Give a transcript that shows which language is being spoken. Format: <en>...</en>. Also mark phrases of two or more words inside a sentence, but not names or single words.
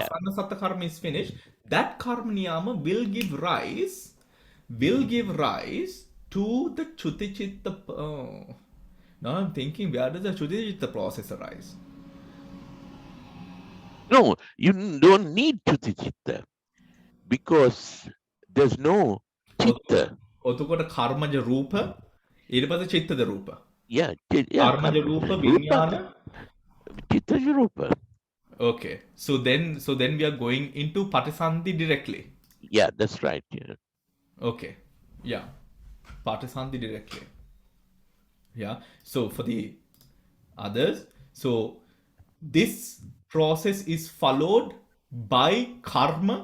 <pi>asanna sattva karma</pi> <en>is finished, that</en> <pi>karma niyama</pi> <en>will give rise to the</en> <pi>chuti chitta.</pi> <en>Oh. Now I'm thinking, where does the</en> <pi>chuti chitta</pi> <en>process arise? No, you don't need</en> <pi>chuti chitta</pi> <en>because there's no chitta.</en> <si>ඔතකොට කර්මජ රූප, ඊට පස්සේ චිත්තද රූප.</si> <en>Yeah.</en> <si>කර්මජ රූප විඥාන.</si> <pi>Chitta rupa.</pi> <en>Okay, so then we are going into Patisandhi directly. Yeah, that's right. Yeah. Okay, yeah, Patisandhi directly. Yeah, so for the others, so this process is followed by karma.</en>